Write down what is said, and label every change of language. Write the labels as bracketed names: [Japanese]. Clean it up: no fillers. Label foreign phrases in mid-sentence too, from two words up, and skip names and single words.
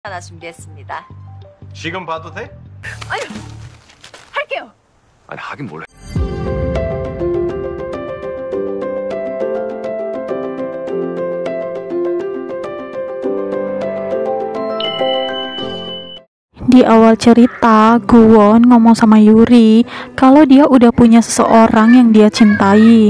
[Korean] 하나 준비했습니다. 지금 봐도 돼? 아유, 할게요. 아니 하긴 뭘 해. [Indonesian] Di awal cerita, Gwon ngomong sama Yuri kalau dia udah punya seseorang yang dia cintai.